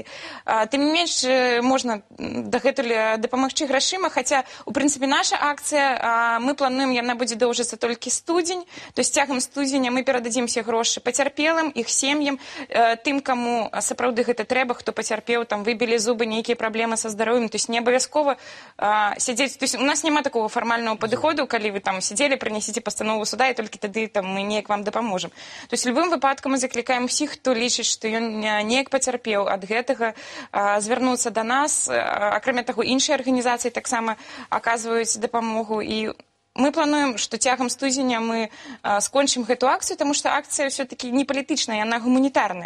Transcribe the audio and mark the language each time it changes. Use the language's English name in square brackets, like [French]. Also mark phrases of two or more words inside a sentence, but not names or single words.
[Belarusian] Тым не менш, можна дагэтуль дапамагчы грашыма, хаця, у прынцыпе, наша акцыя, мы плануем, яна будзе доўжыцца толькі студзень, [Russian] то есть [Belarusian] цягам студзеня мы перададзім все грошы пацярпелым, іх сем'ям, тым, каму сапраўды гэта трэба, хто пацярпеў, там выбілі зубы, нейкія праблемы са здароўем, [Russian] то есть [Belarusian] не абавязкова сядзець, [Russian] то есть [Belarusian] у нас няма такого фармальнага падыходу, калі вы там сядзелі, прынясіце пастанову суда, і толькі тады там мы неяк вам дапаможам. [Russian] То есть [Belarusian] в любым выпадку мы заклікаем усіх, хто лічыць, што ён неяк пацярпеў ад гэтага, звярнуцца да нас. Акрамя таго, іншыя арганізацыі таксама аказваюць дапамогу, і мы плануем, што цягам студзеня мы скончым гэту акцыю, таму што акцыя ўсё-такі не палітычная, яна гуманітарная.